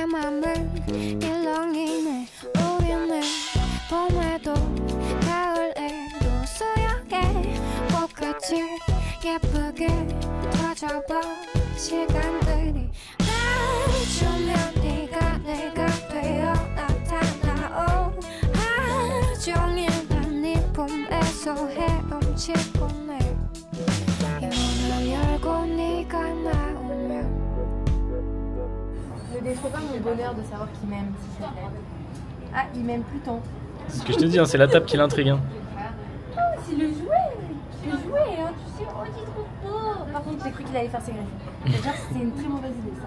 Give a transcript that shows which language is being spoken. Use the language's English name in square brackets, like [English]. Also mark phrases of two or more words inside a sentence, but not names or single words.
[Korean] 맘은 일렁이네 우리는 봄에도 가을에도 소양에 꽃같이 예쁘게 터져봐 시간들이 날 주면 네가 내가 되어 나타나 하루 종일 난 네 품에서 헤엄치고 내 문을 열고 네가 나오면 [French] Ne détruis pas mon bonheur de savoir qu'il m'aime, s'il te plaît. Ah, il m'aime plus tant. C'est ce que je te dis, hein, c'est la table qui l'intrigue. Hein. Oh, c'est le jouet, hein, tu sais, oh, il est trop beau. Par contre, j'ai cru qu'il allait faire ses griffes. C'est-à-dire que c'était une très mauvaise idée, ça.